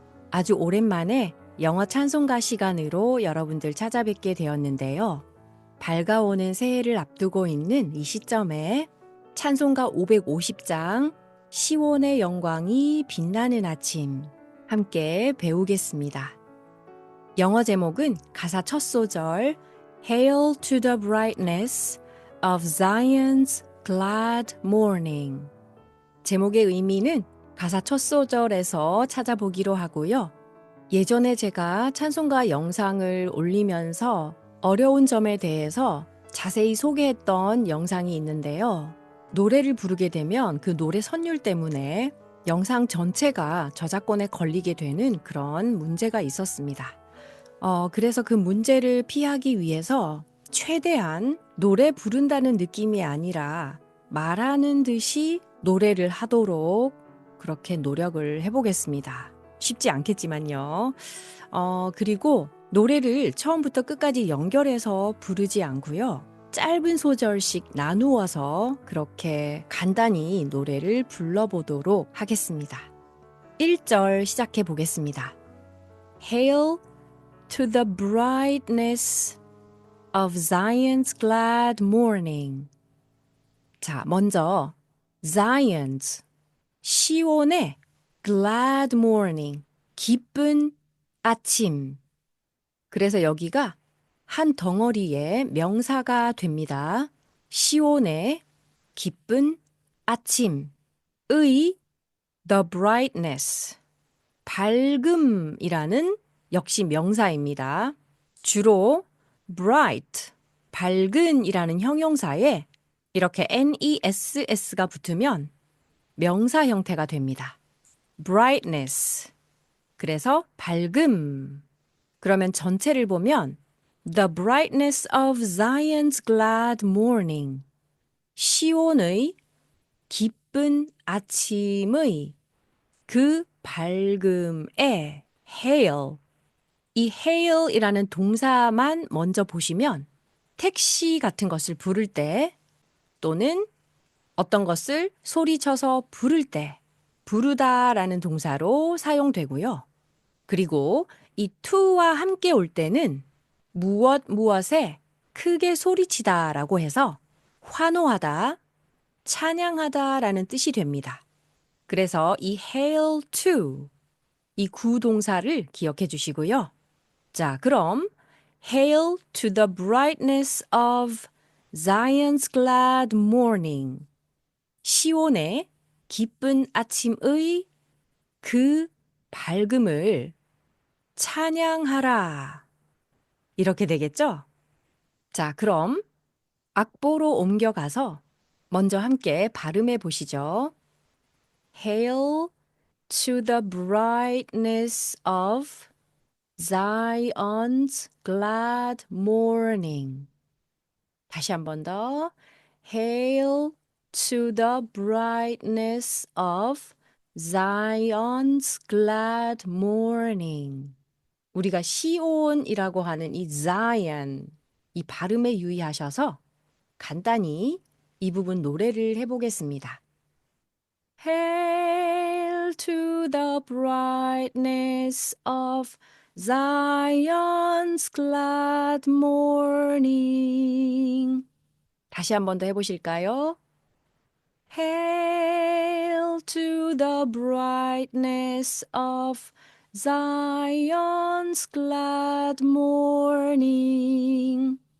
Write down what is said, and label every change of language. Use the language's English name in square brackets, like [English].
[Korean] 아주 오랜만에 영어 찬송가 시간으로 여러분들 찾아뵙게 되었는데요. 밝아오는 새해를 앞두고 있는 이 시점에 찬송가 550장 시온의 영광이 빛나는 아침 함께 배우겠습니다. 영어 제목은 가사 첫 소절 [English] Hail to the brightness of Zion's glad morning. [Korean] 제목의 의미는 가사 첫 소절에서 찾아보기로 하고요. 예전에 제가 찬송가 영상을 올리면서 어려운 점에 대해서 자세히 소개했던 영상이 있는데요. 노래를 부르게 되면 그 노래 선율 때문에 영상 전체가 저작권에 걸리게 되는 그런 문제가 있었습니다. 그래서 그 문제를 피하기 위해서 최대한 노래 부른다는 느낌이 아니라 말하는 듯이 노래를 하도록 그렇게 노력을 해보겠습니다. 쉽지 않겠지만요. 그리고 노래를 처음부터 끝까지 연결해서 부르지 않고요. 짧은 소절씩 나누어서 그렇게 간단히 노래를 불러보도록 하겠습니다. 1절 시작해 보겠습니다. [English] Hail to the brightness of Zion's glad morning. [Korean] 자, 먼저 Zion's, 시온의 [English] glad morning, [Korean] 기쁜 아침. 그래서 여기가 한 덩어리의 명사가 됩니다. 시온의 기쁜 아침의 [English] the brightness, [Korean] 밝음이라는 역시 명사입니다. 주로 bright, 밝은이라는 형용사에 이렇게 ness가 붙으면 명사 형태가 됩니다. brightness. 그래서 밝음. 그러면 전체를 보면 [English] The brightness of Zion's glad morning. [Korean] 시온의 기쁜 아침의 그 밝음에 hail. 이 hail이라는 동사만 먼저 보시면 택시 같은 것을 부를 때 또는 어떤 것을 소리쳐서 부를 때 부르다라는 동사로 사용되고요. 그리고 이 to와 함께 올 때는 무엇에 크게 소리치다라고 해서 환호하다, 찬양하다라는 뜻이 됩니다. 그래서 이 hail to, 이 구동사를 기억해 주시고요. 자, 그럼 [English] Hail to the brightness of Zion's glad morning. [Korean] 시온의 기쁜 아침의 그 밝음을 찬양하라. 이렇게 되겠죠? 자, 그럼 악보로 옮겨가서 먼저 함께 발음해 보시죠. [English] Hail to the brightness of Zion's glad morning. [Korean] 다시 한 번 더. [English] Hail to the brightness of Zion's glad morning. [Korean] 우리가 시온이라고 하는 이 Zion, 이 발음에 유의하셔서 간단히 이 부분 노래를 해보겠습니다. [English] Hail to the brightness of Zion's glad morning. [Korean] 다시 한 번 더 해보실까요? [English] Hail to the brightness of Zion's glad morning.